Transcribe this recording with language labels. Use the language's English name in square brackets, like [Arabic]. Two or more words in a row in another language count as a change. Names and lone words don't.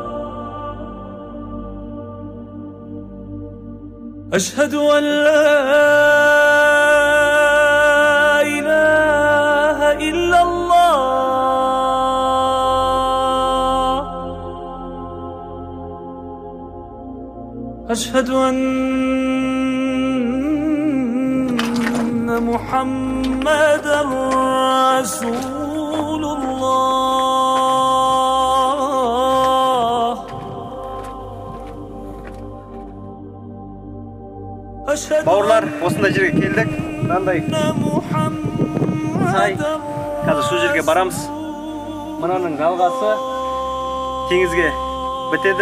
[Arabic] أشهد أن لا إله إلا الله أشهد أن محمدًا رسول الله [Kazakh] Бауырлар, осындай жерге келдік. Мынандай сай. Қазір сол жерге барамыз. Мынаның жалғасы теңізге бітеді.